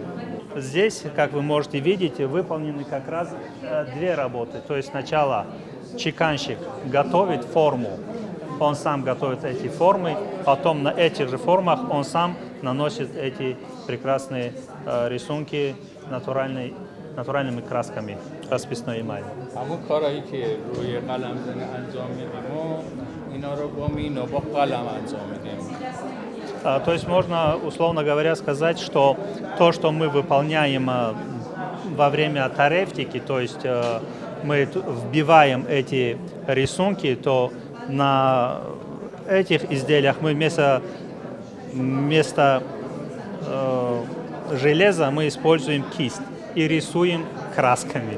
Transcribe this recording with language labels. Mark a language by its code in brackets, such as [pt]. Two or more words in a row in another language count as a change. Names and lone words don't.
[ru] Здесь, как вы можете видеть, выполнены как раз две работы. То есть сначала чеканщик готовит форму, он сам готовит эти формы, потом на этих же формах он сам наносит эти прекрасные рисунки натуральными красками, расписной эмалью. [fa] همون کارهایی که روی قلم زنی انجام میدیم و اینا رو با مینا با قلم انجام میدیم. [ru] То есть можно, условно говоря, сказать, что то, что мы выполняем во время тарефтики, то есть мы вбиваем эти рисунки, то на этих изделиях мы вместо железа мы используем кисть и рисуем красками.